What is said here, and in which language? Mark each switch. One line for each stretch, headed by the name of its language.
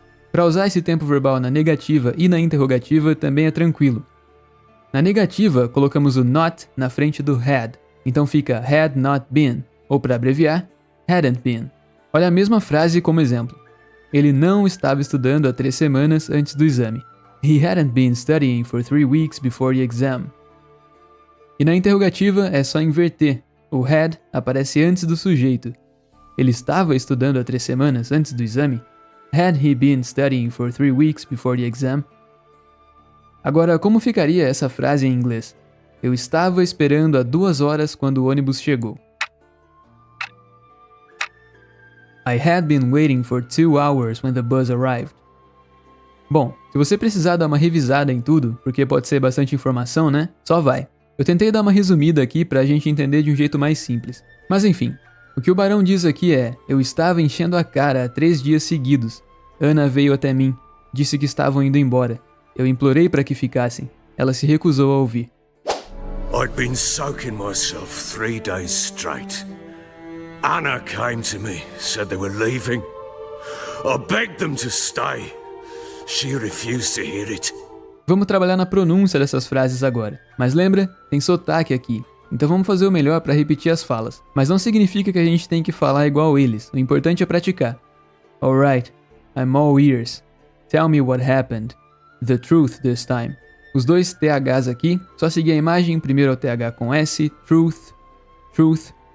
Portuguese: Para usar esse tempo verbal na negativa e na interrogativa também é tranquilo. Na negativa, colocamos o not na frente do had, então fica
English: had not been,
Portuguese: ou para abreviar,
English: hadn't been.
Portuguese: Olha a mesma frase como exemplo. Ele não estava estudando há 3 semanas antes do exame.
English: He hadn't been studying for 3 weeks before the exam.
Portuguese: E na interrogativa é só inverter. O had aparece antes do sujeito. Ele estava estudando há 3 semanas antes do exame?
English: Had he been studying for 3 weeks before the exam?
Portuguese: Agora, como ficaria essa frase em inglês? Eu estava esperando há 2 horas quando o ônibus chegou.
English: I had been waiting for 2 hours when the bus arrived.
Portuguese: Bom, se você precisar dar uma revisada em tudo, porque pode ser bastante informação, né? Só vai. Eu tentei dar uma resumida aqui pra gente entender de um jeito mais simples. Mas enfim, o que o Barão diz aqui é: eu estava enchendo a cara há 3 dias seguidos. Ana veio até mim, disse que estavam indo embora. Eu implorei para que ficassem. Ela se recusou a ouvir.
English: I'd been soaking myself 3 days straight. Anna came to me, said they were leaving. I begged them to stay. She refused to hear it.
Portuguese: Vamos trabalhar na pronúncia dessas frases agora. Mas lembra, tem sotaque aqui. Então vamos fazer o melhor para repetir as falas. Mas não significa que a gente tem que falar igual eles. O importante é praticar.
English: Alright, I'm all ears. Tell me what happened. The truth this time.
Portuguese: Os dois THs aqui, só seguir a imagem, primeiro é o TH com S, truth, truth.